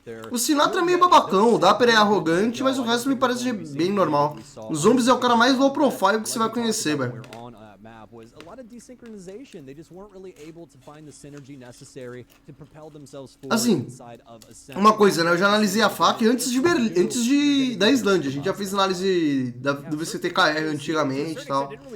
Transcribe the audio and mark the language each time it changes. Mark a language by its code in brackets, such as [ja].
[pt] O Sinatra é meio babacão, o Dapper é arrogante, mas o resto me parece bem normal. O Zombies é o cara mais low profile que você vai conhecer, velho. [en] Was a lot of desynchronization. They just weren't really able to find the synergy necessary to propel themselves forward inside of a [pt] uma coisa, né? Eu já analisei a faca antes da Islândia. A gente já fez análise do VCT-KR antigamente e tal.